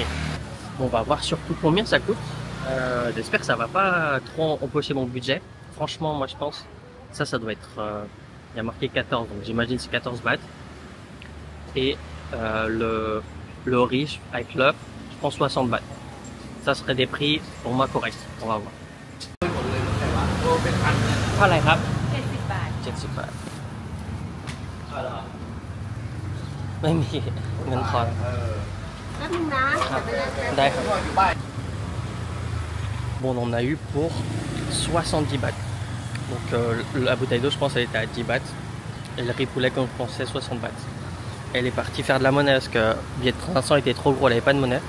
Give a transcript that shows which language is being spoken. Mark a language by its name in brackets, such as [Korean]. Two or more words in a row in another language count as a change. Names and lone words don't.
[French] Bon, on va voir surtout combien ça coûte. J'espère que ça va pas trop empocher mon budget. Franchement, moi je pense ça doit être il y a marqué 14, donc j'imagine c'est 14 bahts. Et le riz avec l'œuf, je prends 60 bahts. Ça serait des prix pour moi corrects. On va voir. [Thai] เท่าไหร่ครับ 70 บาท 70 บาท ไม่มีเงินทอน [French] Bon, on en a eu pour 70 bahts. Donc la bouteille d'eau, je pense, elle était à 10 bahts. Et le riz poulet, comme je pensais, 60 bahts. Elle est partie faire de la monnaie parce que le billet de 500 était trop gros, elle n'avait pas de monnaie.